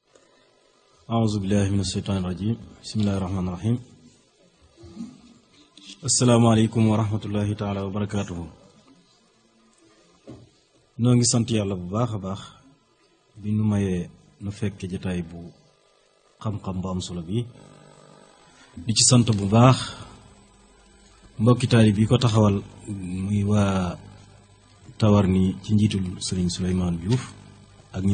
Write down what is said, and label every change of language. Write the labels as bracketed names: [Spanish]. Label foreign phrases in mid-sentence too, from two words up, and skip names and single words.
[Arabic] أعوذ بالله من الشيطان الرجيم بسم الله الرحمن الرحيم السلام عليكم ورحمة الله تعالى وبركاته. [Wolof] noo ngi sant yàlla bu baax a baax bi nu mayee nu fekk jataay bu xam-xam bu am solo bi di ci sant bu baax mbokki taalib yi ko taxawal muy waa Tawarni ci njiitul sëriñ Souleymane Diouf ak ñi